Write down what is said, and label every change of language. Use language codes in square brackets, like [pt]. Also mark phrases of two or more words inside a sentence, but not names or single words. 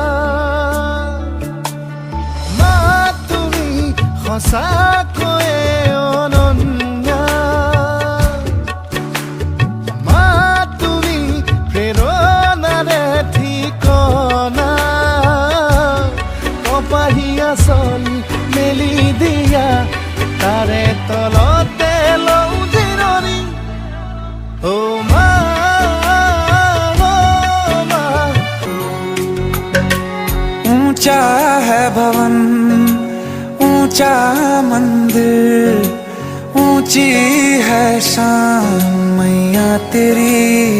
[as] মা তুমি সঁচাকৈয়ে অনন্যা, মা তুমি প্ৰেৰণাৰে ঠিকনা। কপাহীয়া চলি মেলি দিয়া তাৰে তলতে লওঁ জিৰণি। ও মা, [hi] ऊंचा है भवन, ऊंचा मंदिर, ऊंची है शान मैया तेरी।